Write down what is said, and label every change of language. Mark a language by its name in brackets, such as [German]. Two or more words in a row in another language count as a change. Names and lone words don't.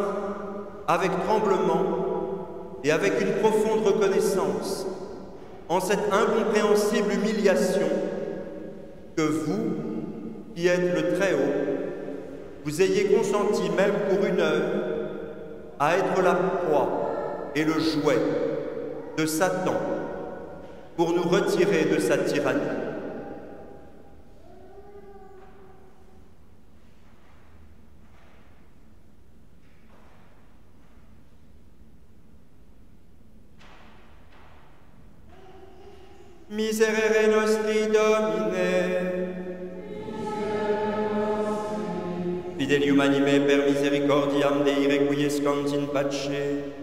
[French] avec tremblement et avec une profonde reconnaissance en cette incompréhensible humiliation que vous, qui êtes le Très-Haut, vous ayez consenti même pour une heure à être la proie et le jouet de Satan pour nous retirer de sa tyrannie. [Latin] Miserere nostri Domine, fidelium anime per misericordiam Dei requiescant in pace.